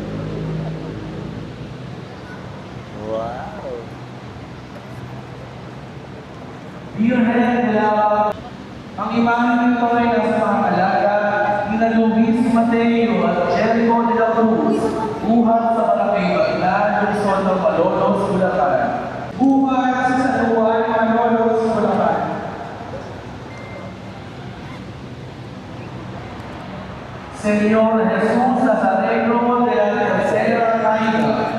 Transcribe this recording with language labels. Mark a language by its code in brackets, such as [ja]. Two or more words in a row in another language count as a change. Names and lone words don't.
[tl] Wow! Virgen de la Ang imahen nito ay nasa mga alaga ni na Luis Mateo at Jericho de la Cruz, buhat sa Barangay Bailan, Luzon ng Malolos, Bulacan. Buhat sa San Juan, Malolos, Bulacan. Señor Jesús Nazareno de la Tercera Caída.